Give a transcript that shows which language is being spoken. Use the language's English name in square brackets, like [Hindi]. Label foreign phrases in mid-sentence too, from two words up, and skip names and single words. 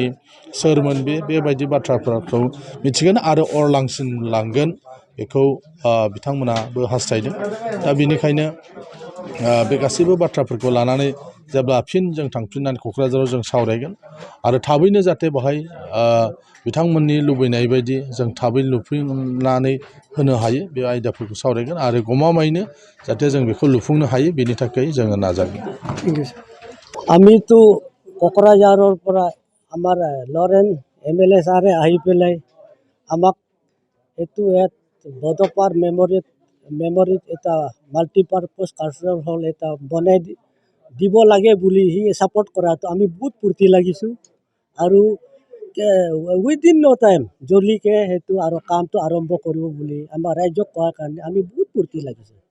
[Bodo] सोरमोन बेबायदि बाथ्राफोरखौ मिथिगोन आरो अरलांसिन लांगोन बेखौ बिथांमोनाबो हास्थायदों दा बेनिखायनो बे गासैबो बाथ्राफोरखौ लानानै जेब्ला फिन जों थांफिननानै क'क्राझाराव जों सावरायगोन आरो थाबैनो जाहाथे बेहाय बिथांमोननि लुबैनाय बायदि जों थाबै लुफुंनानै होनो हायो बे आयदाफोरखौ सावरायगोन आरो गमामायैनो जाहाथे जों बेखौ लुफुंनो हायो बेनि थाखाय जोङो नाजागोन [Assamese] আমিতো কোকৰাঝাৰৰ পৰা আমাৰ লৰেন MLA ছাৰে আহি পেলাই আমাক এইটো ইয়াত বড'ফাৰ মেমৰিত এটা [English] multipurpose cultural hall [Assamese] এটা বনাই দিব লাগে বুলি সি ছাপৰ্ট কৰাটো আমি বহুত ফূৰ্তি লাগিছোঁ আৰু [English] within no time [Assamese] জলদিকে সেইটো আৰু কামটো আৰম্ভ কৰিব বুলি আমাৰ ৰাইজক কোৱাৰ কাৰণে আমি বহুত ফূৰ্তি লাগিছোঁ